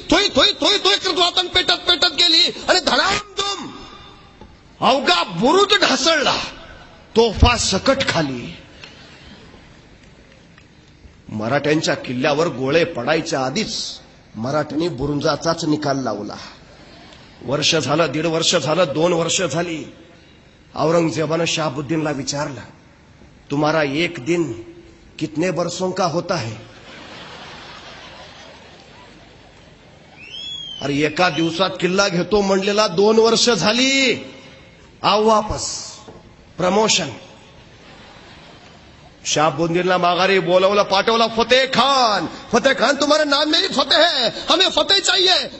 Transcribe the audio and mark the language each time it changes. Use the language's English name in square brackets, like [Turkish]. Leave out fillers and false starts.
[Marathi] थोई थोई थोई थोई करत वातान पेटत पेटत गेली आणि धडामधूम अवघा बुरुज ढासळला. तोफा सकट खाली. मराठ्यांच्या किल्ल्यावर गोळे पडायच्या आधीच मराठ्यांनी बुरुंजाचाच निकाल लावला. वर्ष झालं, 1.5 वर्ष झालं, 2 वर्ष झाली. औरंगजेबानं शहाबुद्दीनला विचारलं, [Hindi] तुम्हारा एक दिन कितने बरसों का होता है? [Marathi] अरे एका दिवसात किल्ला घेतो म्हणलेला 2 वर्ष झाली. [Hindi] आओ वापस. [Marathi] प्रमोशन. शहाबुद्दीनला माघारी बोलवलं, पाठवला फतेह खान. [Hindi] फतेह खान, तुम्हारा नाम में ही फतेह है, हमें फतेह चाहिए.